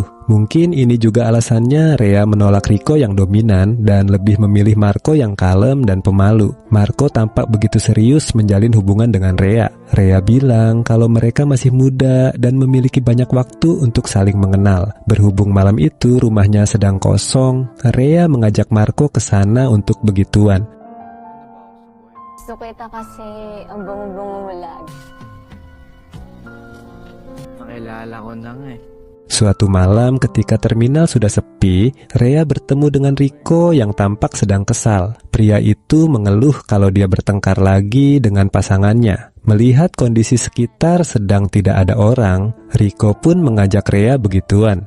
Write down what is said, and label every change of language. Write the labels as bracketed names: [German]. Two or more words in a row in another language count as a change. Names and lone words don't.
[Indonesian] Mungkin ini juga alasannya Rhea menolak Rico yang dominan dan lebih memilih Marco yang kalem dan pemalu. Marco tampak begitu serius menjalin hubungan dengan Rhea. Rhea bilang kalau mereka masih muda dan memiliki banyak waktu untuk saling mengenal. Berhubung malam itu rumahnya sedang kosong, Rhea mengajak Marco ke sana untuk begituan. [Filipino] Gusto kita kasi ang bungo-bungo mo lagi. Nakilala ko na nga eh. [Indonesian] Suatu malam ketika terminal sudah sepi, Rhea bertemu dengan Rico yang tampak sedang kesal. Pria itu mengeluh kalau dia bertengkar lagi dengan pasangannya. Melihat kondisi sekitar sedang tidak ada orang, Rico pun mengajak Rhea begituan.